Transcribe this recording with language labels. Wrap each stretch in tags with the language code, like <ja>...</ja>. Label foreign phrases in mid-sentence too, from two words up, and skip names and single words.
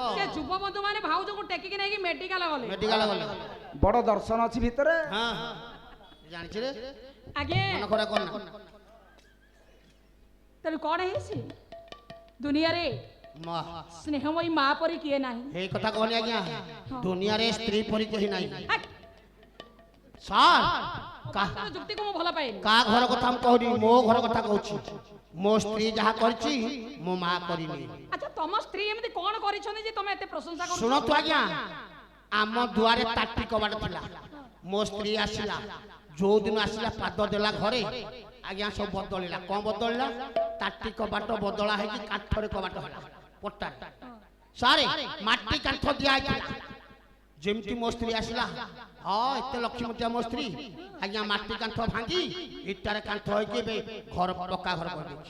<or>ସେ ଯୁବବନ୍ଧୁ ମାନେ ଭାଉଜକୁ ଟେକିକି ନେଇକି ମେଡିକାଲ ଗଲେ ମେଡିକାଲ ଗଲେ ବଡ ଦର୍ଶନ ଅଛି ଭିତରେ ହଁ ଜାଣିଛି ରେ ଆଜ୍ଞା ମନ ଖରା କର ତେଣୁ କଣ ହେଇଛି ଦୁନିଆରେ ସ୍ନେହମୟୀ ମା ପରି କିଏ ନାହିଁ ଏହି କଥା କହନି ଆଜ୍ଞା ଦୁନିଆରେ ସ୍ତ୍ରୀ ପରି କେହି ନାହିଁ ହାକ୍! ସାର୍ ତାର ଯୁକ୍ତିକୁ ମୁଁ ଭଲ ପାଏନି କା ଘର କଥା ମୁଁ କହୁନି ମୋ ଘର କଥା କହୁଛି ମୋ ସ୍ତ୍ରୀ ଯାହା କରିଛି ମୋ ମା କରିନି ଆଚ୍ଛା ତମ ସ୍ତ୍ରୀ ଏମିତି କଣ କରିଛନ୍ତି ଯେ ତମେ ଏତେ ପ୍ରଶଂସା କରୁଛ ଶୁଣନ୍ତୁ ଆଜ୍ଞା ଆମ ଦୁଆରେ ତାଟି କବାଟ ଥିଲା ମୋ ସ୍ତ୍ରୀ ଆସିଲା ଯୋଉ ଦିନ ଆସିଲା ପାଦ ଦେଲା ଘରେ ଆଜ୍ଞା ସବୁ ବଦଳିଲା କଣ ବଦଳିଲା ତାଟି କବାଟ ବଦଳା ହେଇକି କାଠରେ କବାଟ ହେଲା ପଟା ସାରେ ମାଟି କାଠ ଦିଆ ହେଇଥିଲା ଯେମିତି ମୋ ସ୍ତ୍ରୀ ଆସିଲା ହଁ ଏତେ ଲକ୍ଷ୍ମୀମତିଆ ମୋ ସ୍ତ୍ରୀ ଆଜ୍ଞା ମାଟି କାନ୍ଥ ଭାଙ୍ଗି ଇଟାରେ କାନ୍ଥ ହେଇକି ଏବେ ଘର ପକ୍କା ଘର କରିଦେଇଛି</or>